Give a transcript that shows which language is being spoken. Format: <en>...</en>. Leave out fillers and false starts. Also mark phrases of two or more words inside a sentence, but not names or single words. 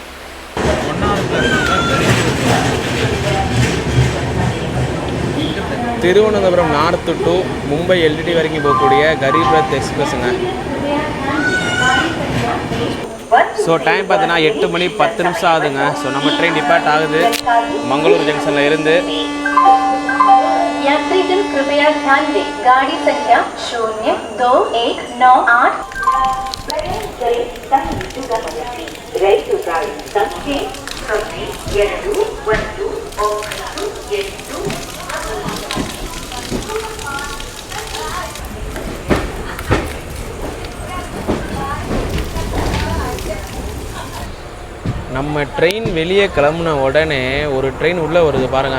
<ta>திருவனந்தபுரம்</ta> <en>North to</en> <ta>மும்பை எல்டிடி வரைக்கும் போகக்கூடிய கரீப் ரத் எக்ஸ்பிரஸுங்க. ஸோ டைம் பார்த்தீங்கன்னா 8 மணி 10 நிமிஷம் ஆகுதுங்க. ஸோ நம்ம</ta> <en>train depart</en> <ta>ஆகுது மங்களூர் ஜங்ஷனில் இருந்து.</ta> <hi>यात्रीजन कृपया ध्यान दें, गाड़ी संख्या 02-198</hi> <kn>ರೈಲು ಗಾಡಿ ಸಂಖ್ಯೆ 02-198.</kn> <ta>நம்ம ட்ரெயின் வெளியே கிளம்புன உடனே ஒரு ட்ரெயின் உள்ளே வருது பாருங்கள்.</ta>